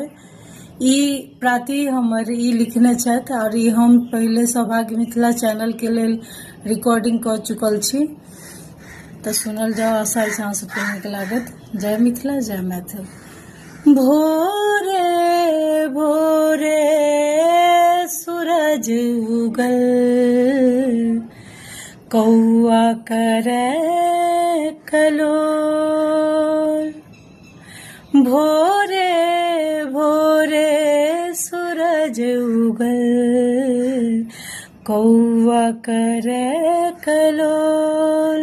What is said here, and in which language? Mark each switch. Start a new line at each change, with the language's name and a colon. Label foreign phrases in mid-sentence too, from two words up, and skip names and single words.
Maithili: ई प्राति हमर ई लिखने छथि और ई हम पहले सौभाग्य मिथिला चैनल के लेल रिकॉर्डिंग कऽ चुकल छी। तऽ सुनल जाओ, आशा अछि अहाँ सबके नीक लागत। जय मिथिला, जय मैथिल। भोरे भोरे सूरज उगल, कौआ करे कलोल। भोरे भोरे सूरज उगल, कौआ करे कलोल।